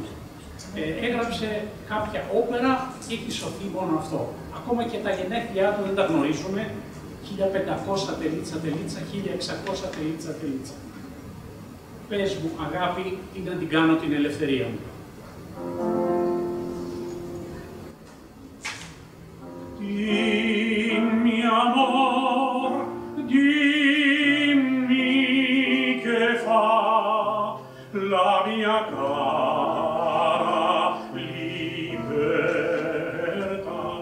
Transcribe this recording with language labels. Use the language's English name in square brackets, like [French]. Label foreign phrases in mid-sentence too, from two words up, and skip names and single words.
[Greek] Έγραψε κάποια όπερα και έχει σωθεί μόνο αυτό. Ακόμα και τα γενέθλιά του δεν τα γνωρίζουμε. 1500 τελίτσα, 1600 τελίτσα. Πες μου, αγάπη, τι να την κάνω την ελευθερία μου. [Italian] Dimmi amor, dimmi che fa la mia cara libertà.